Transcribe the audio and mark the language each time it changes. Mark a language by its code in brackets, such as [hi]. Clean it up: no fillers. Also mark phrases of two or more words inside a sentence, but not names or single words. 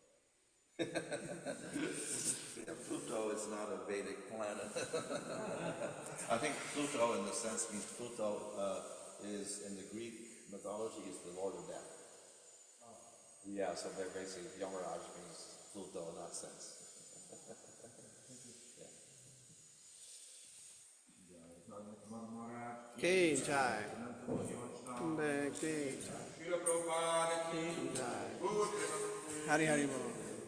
[en] Yeah, Pluto is not a Vedic planet. I think Pluto, in the sense, means Pluto is in the Greek mythology is the Lord of Death. Yeah, so they're basically Yamaraj means Pluto in that sense. [bn] Ki Jai. Ki Jai. Ki Jai. Hari Hari Bol.